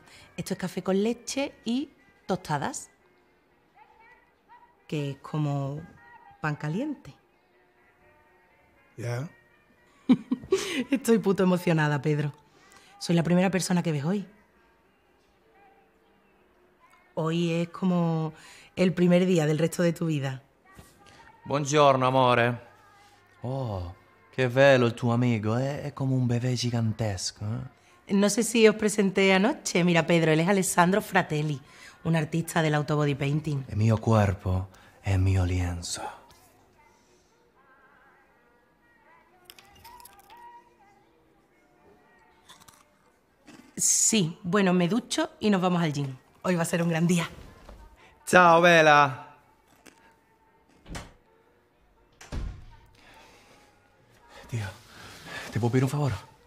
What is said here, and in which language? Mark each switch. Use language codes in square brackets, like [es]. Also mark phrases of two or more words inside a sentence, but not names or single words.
[es] Esto es café con leche y tostadas, que es como pan caliente. Ya. Estoy puto emocionada, Pedro. Soy la primera persona que ves hoy. Hoy es como el primer día del resto de tu vida. [it] Buongiorno, amore. Oh, che bello il tuo amigo. È come un bebé gigantesco. [es] No sé si os presenté anoche. Mira, Pedro, él es Alessandro Fratelli, un artista del autobody painting. [it] El mio cuerpo è il mio lienzo. [es] Sí, bueno, me ducho y nos vamos al gym. Hoy va a ser un gran día. [it] Ciao, Bella. [es] Tío, ¿te puedo pedir un favor?